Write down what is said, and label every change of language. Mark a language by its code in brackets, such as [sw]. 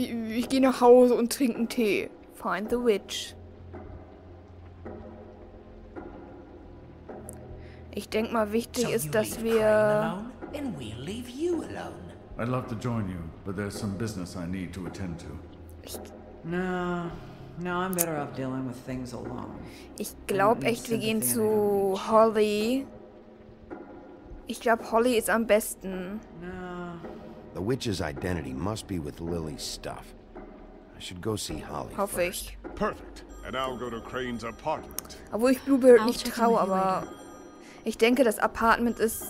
[de] Ich gehe nach Hause und trinke einen Tee. [en] Find the witch. [de] Ich denke mal, wichtig ist, dass wir... [en] I'd love to join you, but there's some business I need to attend to. No, I'm better off dealing with things alone. [de] Ich glaube echt, wir gehen zu Holly. Ich glaube, Holly ist am besten. [en] The witch's identity must be with Lilly's stuff. I should go see Holly. [de] Hoffe ich. [en] Perfect. And I'll go to Crane's apartment. [de] Obwohl ich Bluebird nicht traue, aber ich denke, das Apartment ist...